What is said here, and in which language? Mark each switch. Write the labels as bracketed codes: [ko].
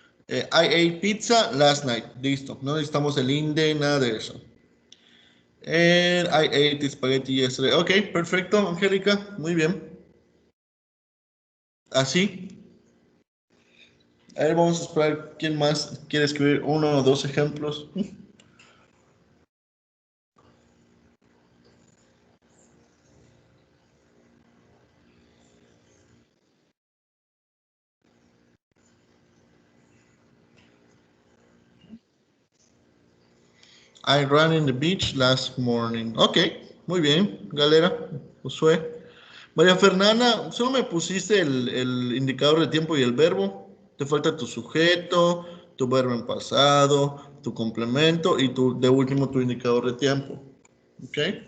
[en] I ate pizza last night, listo. [es] No necesitamos el [en] in the, [es] nada de eso. [en] And I ate spaghetti yesterday. [es] Ok, perfecto, Angélica, muy bien. Así. A ver, vamos a esperar quién más quiere escribir uno o dos ejemplos. [en] I ran in the beach last morning. [es] Ok, muy bien, Galera, Josué. María Fernanda, solo me pusiste el indicador de tiempo y el verbo. Te falta tu sujeto, tu verbo en pasado, tu complemento y de último tu indicador de tiempo. ¿Ok?